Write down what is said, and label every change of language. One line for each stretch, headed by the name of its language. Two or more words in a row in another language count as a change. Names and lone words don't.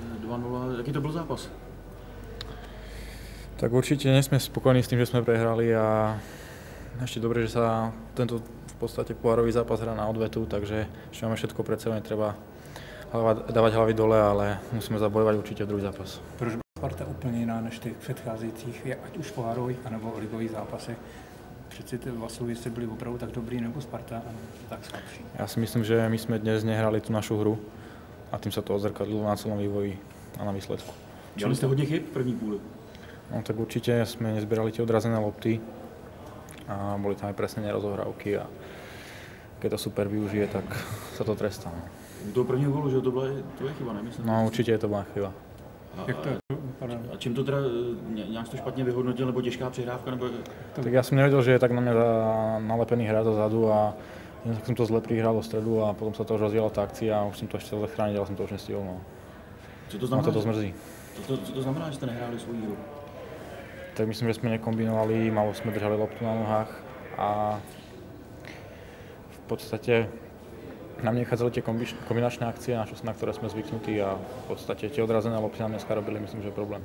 Czech: 2-0. Jaký to byl zápas?
Slovak: Tak určite nie sme spokojní s tým, že sme prehrali a ešte dobre, že sa tento v podstate pohárový zápas hrá na odvetu, takže ešte máme všetko pred sebou, netreba dávať hlavy dole, ale musíme zabojovať určite druhý zápas.
Czech: Proč byla Sparta úplně jiná než těch předcházejících, ať už pohárových anebo ligových zápasech? Přeci ty Vasilovi jste byli opravdu tak dobrý, nebo Sparta tak slabší?
Slovak: Ja si myslím, že my sme dnes nehrali tú našu hru a tým sa to odzrkadlilo na celom vývoji a na výsledku.
Czech: Dělali jste hodně chyb v první půli.
Slovak: No tak určite sme nezbierali tie odrazené lopty a boli tam aj presne nerozohrávky a keď to super využije, tak sa to trestá. No.
Czech: U toho prvního gólu, že to byla tvoje chyba, nemyslím?
Slovak: No určite je to bola chyba.
Czech: A čím to teda, nějak to špatně vyhodnotil, nebo těžká přihrávka, nebo...
Slovak: Tak ja som nevedel, že je tak na mňa nalepený hra dozadu a tak som to zle prihral do stredu a potom sa to už rozdiela tá akcia a už som to ešte chcel zachrániť, ale som to už nestihol. No.
Czech: Co to znamená?
Slovak: No to zmrzí.
Czech: Co to znamená, že ste nehráli svoji hru?
Slovak: Tak myslím, že sme nekombinovali, malo sme držali loptu na nohách a v podstate nám nechádzali tie kombinačné akcie, na ktoré sme zvyknutí a v podstate tie odrazené lopty nám dneska robili, myslím, že je problém.